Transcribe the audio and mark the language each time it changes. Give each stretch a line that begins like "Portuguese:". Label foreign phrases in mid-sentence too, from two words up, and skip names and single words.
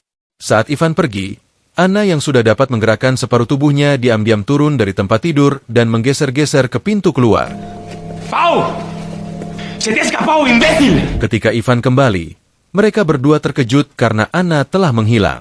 Indonesian: Saat Ivan pergi, Anna yang sudah dapat menggerakkan separuh tubuhnya diam-diam turun dari tempat tidur dan menggeser-geser ke pintu keluar.
Spanish: ¡Pau! ¡Se te ha escapado, imbécil!
Indonesian: Ketika Ivan kembali, mereka berdua terkejut karena Anna telah menghilang.